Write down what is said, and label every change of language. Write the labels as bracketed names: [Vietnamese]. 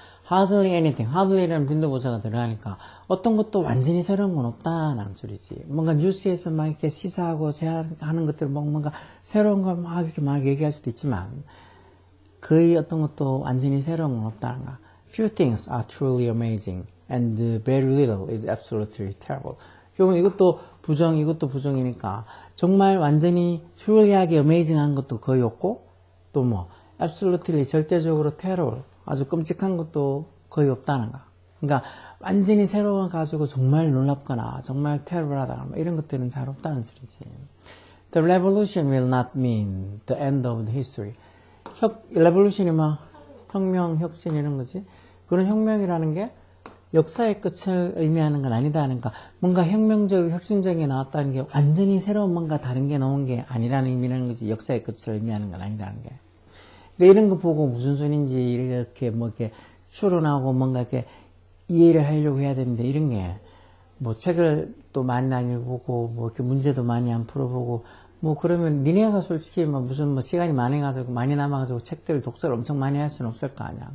[English] hardly anything. [Korean] hardly라는 빈도부사가 들어가니까 어떤 것도 완전히 새로운 건 없다는 소리지. 뭔가 뉴스에서 막 이렇게 시사하고 제안하는 것들 뭔가 새로운 걸 막 이렇게 막 얘기할 수도 있지만 거의 어떤 것도 완전히 새로운 건 없다는 거. [English] Few things are truly amazing and very little is absolutely terrible. [Korean] 결국은 이것도 부정이니까 정말 완전히 truly하게 amazing한 것도 거의 없고 또 뭐 absolutely 절대적으로 terrible. 아주 끔찍한 것도 거의 없다는 거. 그러니까 완전히 새로워 가지고 정말 놀랍거나 정말 테러블하다 이런 것들은 잘 없다는 소리지. [English] The revolution will not mean the end of the history. [Korean] revolution이 혁명, 혁신 이런 거지. 그런 혁명이라는 게 역사의 끝을 의미하는 건 아니다 하니까 뭔가 혁명적, 혁신적인 게 나왔다는 게 완전히 새로운 뭔가 다른 게 나온 게 아니라는 의미라는 거지. 역사의 끝을 의미하는 건 아니라는 게. 이런 거 보고 무슨 소린지 이렇게 이렇게 추론하고 뭔가 이렇게 이해를 하려고 해야 되는데 이런 게 뭐 책을 또 많이 안 읽어보고 뭐 이렇게 문제도 많이 안 풀어보고 뭐 그러면 니네가 솔직히 무슨 시간이 많이 남아가지고 책들을 독서를 엄청 많이 할 수는 없을 거 아니야.